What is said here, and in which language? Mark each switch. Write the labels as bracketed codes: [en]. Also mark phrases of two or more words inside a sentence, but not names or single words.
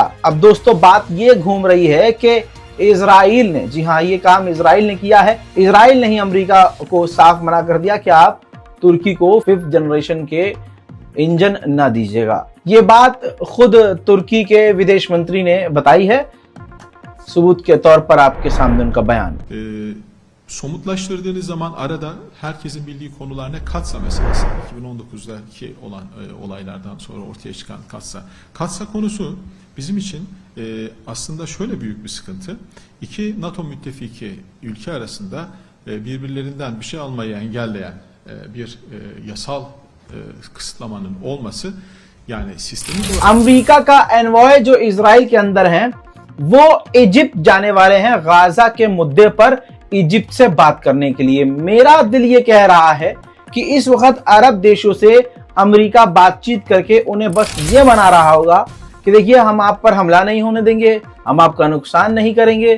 [hi] अब दोस्तों, बात ये घूम रही है कि इजराइल ने, जी हाँ, ये काम इजराइल ने किया है। इजराइल ने ही अमेरिका को साफ मना कर दिया कि आप तुर्की को 5th जनरेशन के इंजन ना दीजिएगा। ये बात खुद तुर्की के विदेश मंत्री ने बताई है। सबूत के तौर पर आपके सामने उनका बयान। [tr] Somutlaştırdığınız zaman arada herkesin bildiği konular ne? Katsa meselesi. 2019'daki olan olaylardan sonra ortaya çıkan Katsa. Katsa konusu bizim için aslında şöyle büyük bir sıkıntı. İki NATO müttefiki ülke arasında birbirlerinden bir şey almayı engelleyen bir yasal kısıtlamanın olması, yani sistemi... [hi] अमेरिका का एनवॉय जो इजराइल के अंदर हैं, वो इजिप्ट जाने वाले हैं गाजा के मुद्दे पर इजिप्ट से बात करने के लिए। मेरा दिल ये कह रहा है कि इस वक्त अरब देशों से अमेरिका बातचीत करके उन्हें बस ये मना रहा होगा कि देखिए, हम आप पर हमला नहीं होने देंगे, हम आपका नुकसान नहीं करेंगे।